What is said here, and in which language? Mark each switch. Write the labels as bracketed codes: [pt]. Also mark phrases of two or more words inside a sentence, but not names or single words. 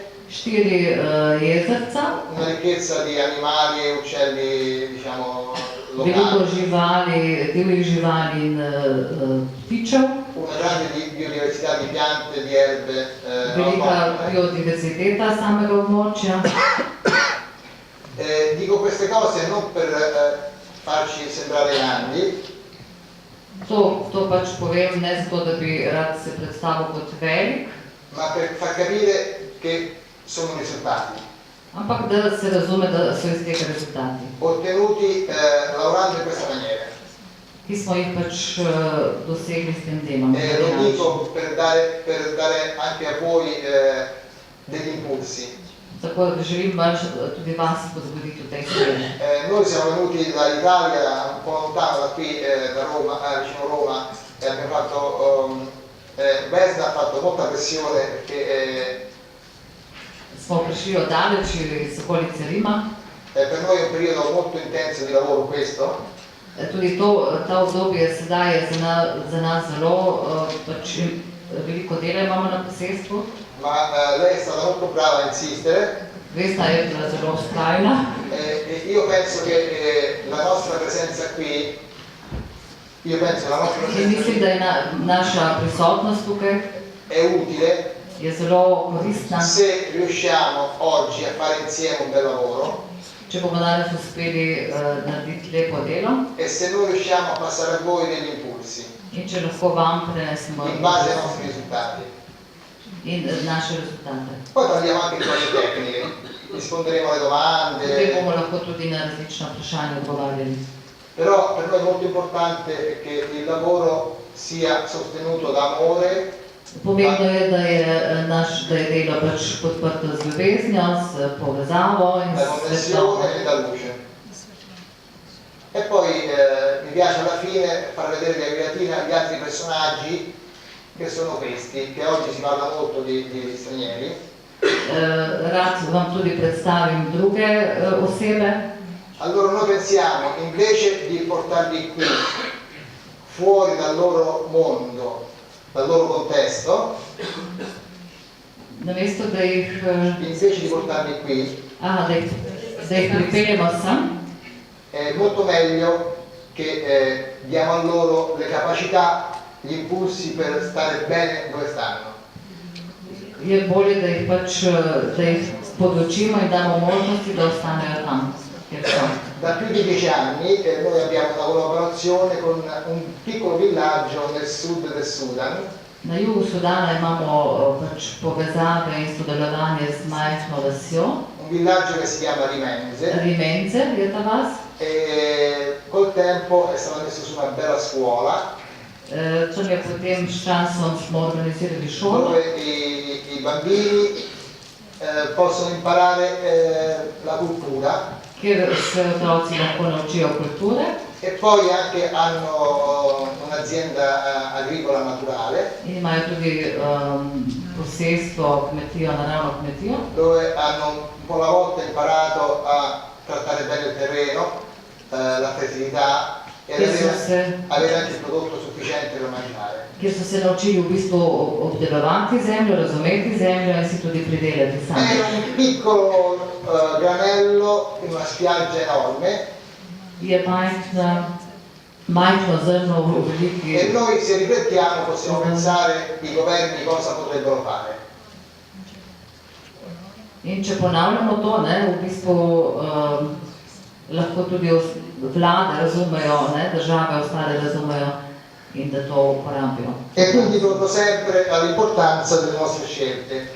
[sl] 4 jezerca. [it] Una ricchezza di animali e uccelli, diciamo, locali. [sl] Veliko živali, divjih živali in ptičev. [it] Una grande biodiversità di piante, di erbe. [sl] Velika biodiversità samega območja. [it] Dico queste cose non per farci sembrare grandi. [sl] To pač povem ne zato, da bi rad se predstavil kot velik. [it] Ma per far capire che sono risultati. [sl] Ampak da se razume, da so iz tega rezultati. [it] Ottenuti lavorando in questa maniera. [sl] Ki smo jih pač dosegli s tem delom. [it] Lo dico per dare anche a voi degli impulsi. [sl] Tako da želim tudi vas spodbuditi v tej smeri. [it] Noi siamo venuti dall'Italia, un po' lontano da qui, da Roma, vicino Roma, e abbiamo fatto, Vesna ha fatto molta pressione perché [sl] smo prišli od daleč iz okolice Rima. [it] Per noi è un periodo molto intenso di lavoro questo. [sl] Tudi ta obdobje sedaj je za nas zelo, pač veliko dela imamo na posestvu. [it] Ma lei è stata molto brava a insistere. [sl] Vesna je bila zelo vztrajna. [it] Io penso che la nostra presenza qui, [sl] In mislim, da je naša prisotnost tukaj [it] è utile [sl] je zelo koristna. [it] se riusciamo oggi a fare insieme un bel lavoro. [sl] Če bomo danes uspeli narediti lepo delo [it] E se noi riusciamo a passare a voi degli impulsi [sl] in če lahko vam prenesemo [it] in base ai nostri risultati. [sl] in naše rezultate. [it] Poi parliamo anche di cose tecniche, risponderemo alle [sl] Potem [it] domande, [sl] bomo lahko tudi na različna vprašanja odgovarjali. [it] però per noi è molto importante che il lavoro sia sostenuto da amore, [sl] Pomembno je, da je delo pač podprto z ljubeznijo, s povezavo in da s [it] connessione [sl] svetlobo. [it] e da luce. E poi mi piace alla fine far vedere di Agriatina gli altri personaggi che sono questi, che oggi si parla molto di stranieri. [sl] Rad vam tudi predstavim druge osebe. [it] Allora noi pensiamo, invece di portarli qui, fuori dal loro mondo, dal loro contesto, [sl] Namesto, da jih, [it] invece di portarli qui, [sl] da jih pripeljemo sem, [it] è molto meglio che diamo a loro le capacità, gli impulsi per stare bene dove stanno. [sl] je bolje, da jih podučimo in damo možnosti, da ostanejo tam, kjer so. [it] Da più di 10 anni noi abbiamo una collaborazione con un piccolo villaggio nel sud del Sudan. [sl] Na jugu Sudana imamo pač povezave in sodelovanje z majhno vasjo. [it] Un villaggio che si chiama Rimenze. [sl] Rimenze je ta vas. [it] E col tempo è stato messo su una bella scuola. [sl] Tam je potem s časom smo organizirali šolo, [it] Dove i bambini possono imparare la cultura. [sl] kjer se otroci lahko naučijo kulture. [it] E poi anche hanno un'azienda agricola naturale. [sl] In imajo tudi posestvo, kmetijo, naravno kmetijo. [it] Dove hanno un po' alla volta imparato a trattare bene il terreno, la fertilità e avere anche il prodotto sufficiente per mangiare. [sl] Kjer so se naučili v bistvu obdelovati zemljo, razumeti zemljo in si tudi pridelati [it] È [sl] sami. [it] un piccolo granello in una spiaggia enorme. [sl] Je majhno zrno v veliki. [it] E noi se riflettiamo possiamo pensare i governi cosa potrebbero fare. [sl] In če ponavljamo to, v bistvu lahko tudi vlade razumejo, države ostale razumejo in da to uporabijo. [it] E quindi torno sempre all'importanza delle nostre scelte.